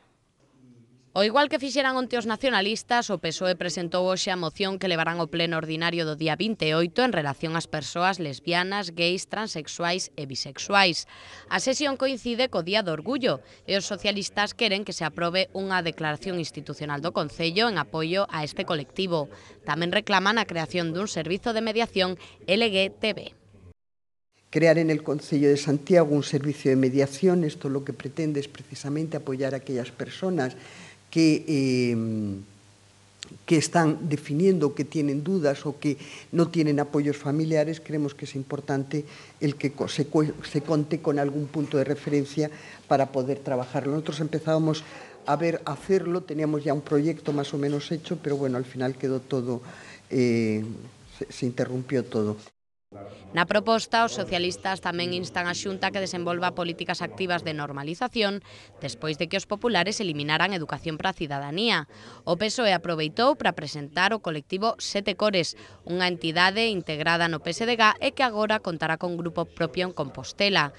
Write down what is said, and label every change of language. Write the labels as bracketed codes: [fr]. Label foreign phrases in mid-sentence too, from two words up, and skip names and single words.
[gl] O igual que fixeran onte os nacionalistas, o PSOE presentou hoxe a moción que levarán ao pleno ordinario do día 28 en relación ás persoas lesbianas, gays, transexuais e bisexuais. A sesión coincide co Día do Orgullo e os socialistas queren que se aprobe unha declaración institucional do Concello en apoio a este colectivo. Tamén reclaman a creación dun servizo de mediación LGTB. [es] Crear en el Concello de Santiago un servicio de mediación, esto lo que pretende es precisamente apoyar a aquellas personas que están definiendo, que tienen dudas o que no tienen apoyos familiares. Creemos que es importante el que se conte con algún punto de referencia para poder trabajarlo. Nosotros empezábamos a hacerlo, teníamos ya un proyecto más o menos hecho, pero bueno, al final quedó todo, se interrumpió todo. [gl] Na proposta, os socialistas tamén instan a Xunta que desenvolva políticas activas de normalización despois de que os populares eliminaran Educación para a Cidadanía. O PSOE aproveitou para presentar o colectivo Sete Cores, unha entidade integrada no PSDG e que agora contará con grupo propio en Compostela.